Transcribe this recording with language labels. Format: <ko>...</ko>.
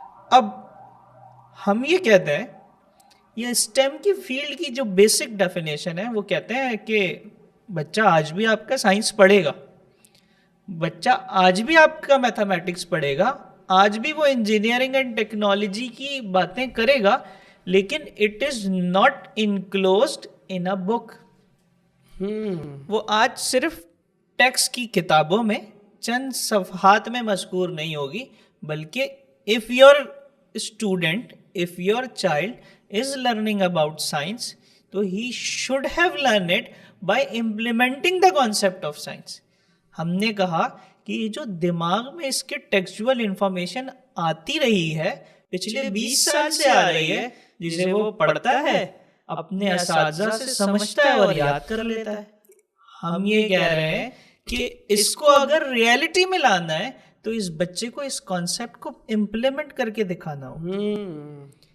<ur>اب ہم یہ کہتے ہیں, یہ اسٹیم کی فیلڈ کی جو بیسک ڈیفینیشن ہے وہ کہتے ہیں کہ بچہ آج بھی آپ کا سائنس پڑھے گا, بچہ آج بھی آپ کا میتھمیٹکس پڑھے گا, آج بھی وہ انجینئرنگ اینڈ ٹیکنالوجی کی باتیں کرے گا, لیکن</ur> <en>It is not included in a book.</en> <ur>وہ آج صرف ٹیکسٹ کی کتابوں میں چند صفحات میں مذکور نہیں ہوگی, بلکہ</ur> <en>if your student, if your child is learning about science, تو he should have learned it by implementing the concept of science.</en> <ur>ہم نے کہا کہ یہ جو دماغ میں اس کے ٹیکسچوئل انفارمیشن آتی رہی ہے, پچھلے 20 سال سے آ رہی ہے, جسے وہ پڑھتا ہے, اپنے اساتذہ سے سمجھتا ہے اور یاد کر لیتا ہے. ہم یہ کہہ رہے ہیں کہ اس کو اگر ریئلٹی میں لانا ہے تو اس بچے کو اس کانسیپٹ کو امپلیمنٹ کر کے دکھانا ہوگا.</ur>